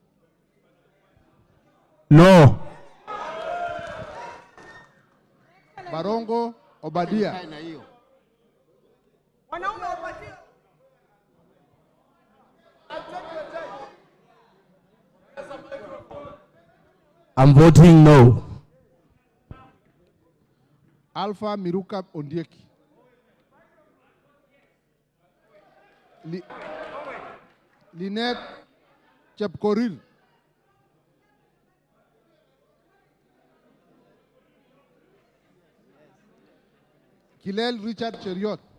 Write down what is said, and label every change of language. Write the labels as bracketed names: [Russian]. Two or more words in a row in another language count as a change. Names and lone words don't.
[English] No. Barongo Obadia. I'm voting no. Alpha Miruka Ondieki. Lynette Chepkoril. Kilel Richard Cheriot.